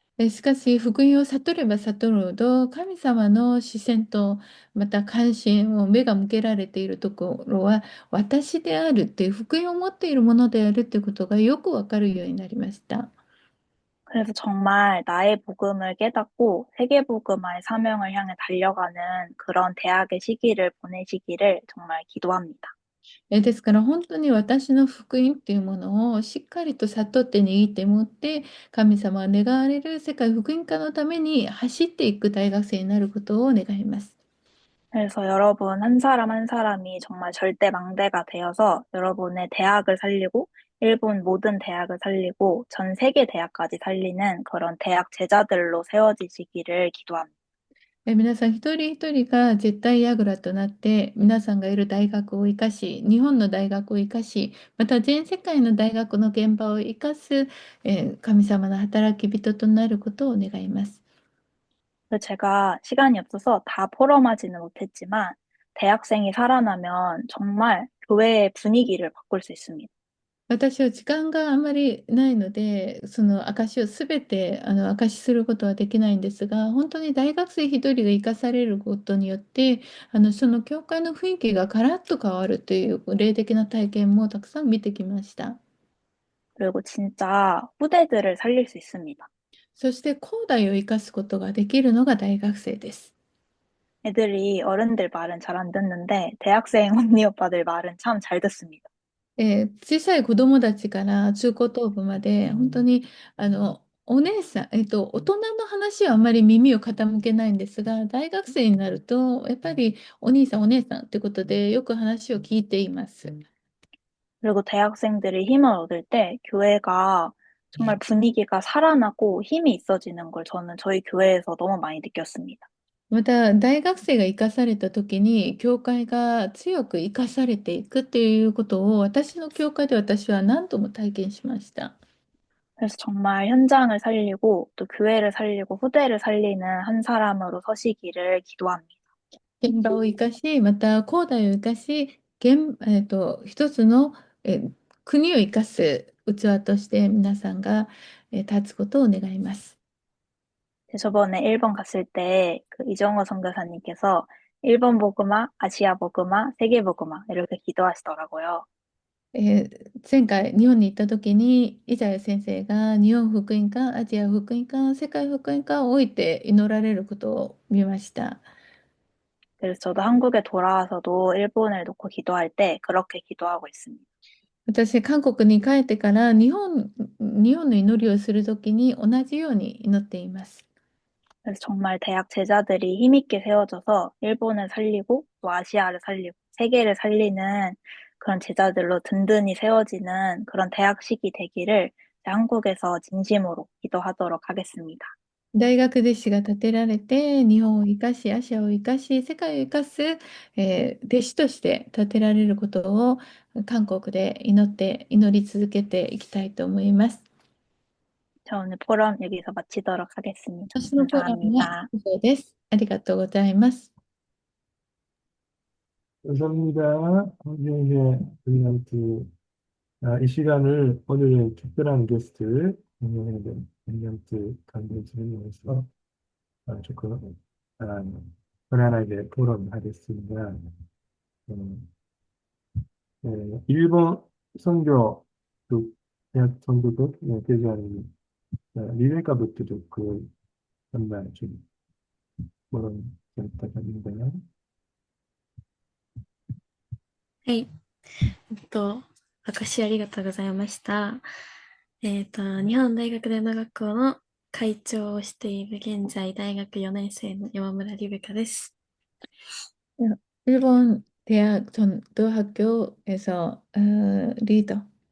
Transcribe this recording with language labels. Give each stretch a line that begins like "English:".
Japanese: しかし福音を悟れば悟るほど神様の視線とまた関心を目が向けられているところは私であるっていう福音を持っているものであるっていうことがよくわかるようになりました。
Korean: 그래서 정말 나의 복음을 깨닫고 세계 복음화의 사명을 향해 달려가는 그런 대학의 시기를 보내시기를 정말 기도합니다.
Japanese: ですから本当に私の福音っていうものをしっかりと悟って握って持って神様が願われる世界福音化のために走っていく大学生になることを願います。
Korean: 그래서 여러분 한 사람 한 사람이 정말 절대 망대가 되어서 여러분의 대학을 살리고 일본 모든 대학을 살리고 전 세계 대학까지 살리는 그런 대학 제자들로 세워지시기를 기도합니다.
Japanese: 皆さん一人一人が絶対櫓となって皆さんがいる大学を生かし日本の大学を生かしまた全世界の大学の現場を生かす、神様の働き人となることを願います。
Korean: 그래서 제가 시간이 없어서 다 포럼하지는 못했지만 대학생이 살아나면 정말 교회의 분위기를 바꿀 수 있습니다.
Japanese: 私は時間があまりないので、その証をすべて証しすることはできないんですが、本当に大学生一人が生かされることによって、その教会の雰囲気がガラッと変わるという霊的な体験もたくさん見てきました。
Korean: 그리고 진짜 후대들을 살릴 수 있습니다.
Japanese: そして後代を生かすことができるのが大学生です。
Korean: 애들이 어른들 말은 잘 안 듣는데 대학생 언니 오빠들 말은 참 잘 듣습니다.
Japanese: 小さい子供たちから中高等部まで、本当にお姉さん、大人の話はあんまり耳を傾けないんですが、大学生になると、やっぱりお兄さん、お姉さんってことで、よく話を聞いています。
Korean: 그리고 대학생들이 힘을 얻을 때 교회가 정말 분위기가 살아나고 힘이 있어지는 걸 저는 저희 교회에서 너무 많이 느꼈습니다.
Japanese: また、大学生が生かされた時に、教会が強く生かされていくっていうことを、私の教会で私は何度も体験しました。
Korean: 그래서 정말 현장을 살리고 또 교회를 살리고 후대를 살리는 한 사람으로 서시기를 기도합니다.
Japanese: 現場を生かし、また後代を生かし、一つの、国を生かす器として皆さんが、立つことを願います。
Korean: 저번에 일본 갔을 때 그 이정호 선교사님께서 일본 복음화, 아시아 복음화, 세계 복음화 이렇게 기도하시더라고요.
Japanese: 前回日本に行った時に、イザヤ先生が日本福音化、アジア福音化、世界福音化を置いて祈られることを見ました。
Korean: 그래서 저도 한국에 돌아와서도 일본을 놓고 기도할 때 그렇게 기도하고 있습니다.
Japanese: 私、韓国に帰ってから日本の祈りをする時に同じように祈っています。
Korean: 그래서 정말 대학 제자들이 힘있게 세워져서 일본을 살리고 또 아시아를 살리고 세계를 살리는 그런 제자들로 든든히 세워지는 그런 대학 시기 되기를 한국에서 진심으로 기도하도록 하겠습니다.
Japanese: 大学弟子が立てられて、日本を生かし、アジアを生かし、世界を生かす、弟子として立てられることを韓国で祈り続けていきたいと思います。
Korean: 저 오늘 포럼 여기서 마치도록 하겠습니다.
Japanese: 私のフォーラムは
Korean: 감사합니다.
Japanese: 以上です。ありがとうございます。
Korean: 감사합니다. 이제 저희가 이 시간을 오늘은 특별한 게스트, 멘트 강변진을 위해서 조금 편안하게 토론하겠습니다. 음, 일본 선교 그 대학 선교도 대전 리베카 부트도 그 정말 좀 그런 좀 부탁드립니다.
Japanese: はい。証しありがとうございました。日本大学伝道学校の会長をしている現在大学4年生の山村リベカです。
Korean: 일본 대학 전도학교에서 리더